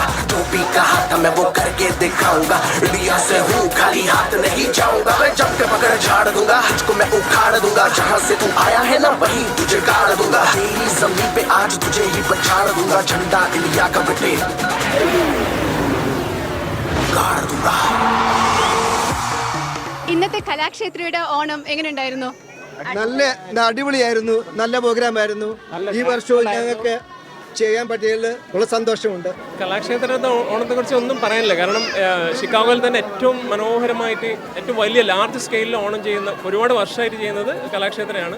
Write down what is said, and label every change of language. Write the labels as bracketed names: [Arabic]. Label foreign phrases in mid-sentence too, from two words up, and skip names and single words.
[Hindi] जो भी कहा था मैं वो करके दिखाऊंगा, इंडिया से हूँ खाली हाथ नहीं जाऊंगा। मैं जब के पकड़ झाड़ दूंगा, तुझको मैं उखाड़ दूंगा, जहाँ से तू आया है ना वहीं तुझे गाड़ दूंगा। तेरी जमीन पे आज तुझे ही पछाड़ दूंगा, झंडा इंडिया का बेटे गाड़ दूंगा। [Malayalam] ഇന്നത്തെ കലാക്ഷേത്രയുടെ ഓണം എങ്ങനെയുണ്ടായിരുന്നു? നല്ല അടിപൊളിയായിരുന്നു, നല്ല പ്രോഗ്രാമായിരുന്നു. ഈ വർഷവും ഞങ്ങൾക്ക് ചെയ്യാൻ പറ്റിയതിൽ വളരെ സന്തോഷമുണ്ട്. കലാക്ഷേത്രത്തെ ഓണത്തെക്കുറിച്ച് ഒന്നും പറയാനില്ല. കാരണം ഷിക്കാഗോയിൽ തന്നെ ഏറ്റവും മനോഹരമായിട്ട് ഏറ്റവും വലിയ ലാർജ് സ്കെയിലിൽ ഓണം ചെയ്യുന്ന, ഒരുപാട് വർഷമായിട്ട് ചെയ്യുന്നത് കലാക്ഷേത്രയാണ്.